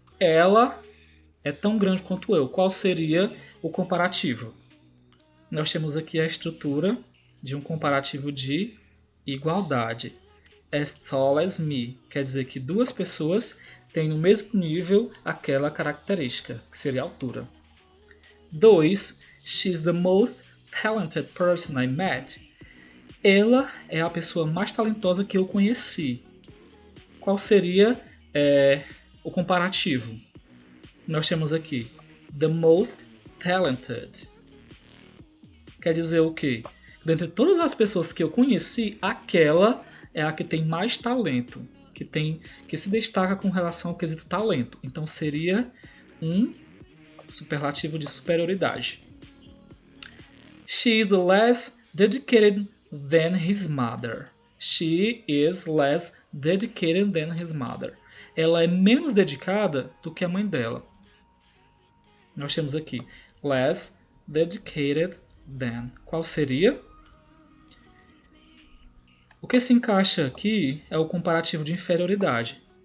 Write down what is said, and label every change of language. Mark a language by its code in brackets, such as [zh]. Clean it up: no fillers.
[pt] Ela é tão grande quanto eu. Qual seria o comparativo? Nós temos aqui a estrutura de um comparativo de igualdade. [en] As tall as me [pt] quer dizer que duas pessoas têm no mesmo nível aquela característica, que seria a altura. 2. [en] She's the most talented person I met. [pt] Ela é a pessoa mais talentosa que eu conheci. Qual seria o comparativo? Nós temos aqui [en] the most talented. [pt] Quer dizer o quê? Dentre todas as pessoas que eu conheci, aquela é a que tem mais talento, que se destaca com relação ao quesito talento. Então seria um superlativo de superioridade. [en] She is less dedicated than his mother. She is less dedicated than his mother. [pt] Ela é menos dedicada do que a mãe dela. Nós temos aqui [en] less dedicated than. [pt] Qual seria? O que se encaixa aqui é o comparativo de inferioridade.